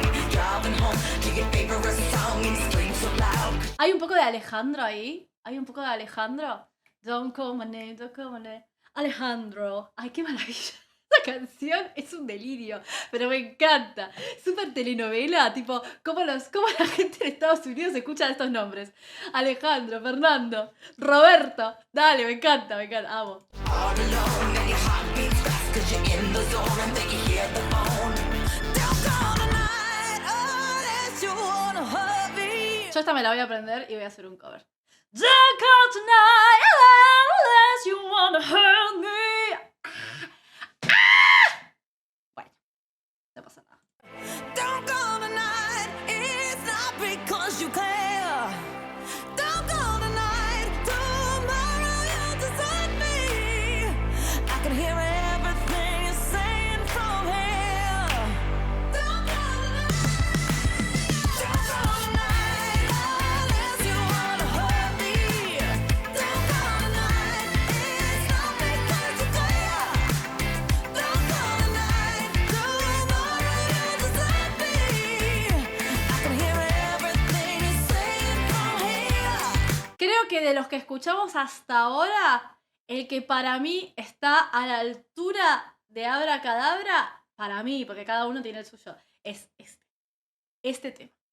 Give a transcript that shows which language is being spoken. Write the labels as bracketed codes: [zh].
[en] Driving home to your favorite song and scream so loud. [es] Hay un poco de Alejandro ahí. Hay un poco de Alejandro. [en] Don't call my name, don't call my name. [es] Alejandro. Ay, qué maravilla. Esta canción es un delirio, pero me encanta. Súper telenovela, tipo, cómo la gente de Estados Unidos escucha estos nombres. Alejandro, Fernando, Roberto. Dale, me encanta, amo. [en] All alone and your heart beats fast 'cause you're in the zone and then you hear the phone. Don't call tonight unless you wanna hurt me. [es] Yo esta me la voy a aprender y voy a hacer un cover. [en] Don't call tonight unless you wanna hurt me. [es] Bueno, no pasa nada. [en] Don't call tonight. It's not because you care. Don't call tonight. Tomorrow you'll desert me. I can hear everything you're saying from here. Don't call tonight. Don't call tonight unless you wanna hurt me. Don't call tonight. It's not because you care. Don't call tonight. Tomorrow you'll desert me. I can hear everything you're saying from here. [es] Creo que de los que escuchamos hasta ahora, el que para mí está a la altura de Abracadabra, para mí, porque cada uno tiene el suyo, es este tema.